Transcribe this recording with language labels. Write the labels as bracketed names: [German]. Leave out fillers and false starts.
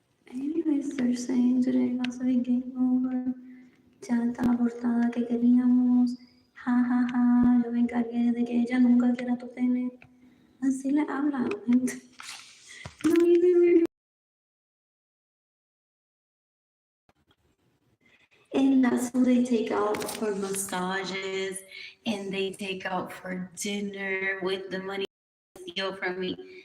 [English] Anyways, they're saying today was a game over. [Spanish] Ya está la portada que queríamos. Ja, ja, ja. Yo me encargué de que ella nunca quiera tu pene. Así le habla a la gente. [English] No, and that's who they take out for massages and they take out for dinner with the money they steal from me.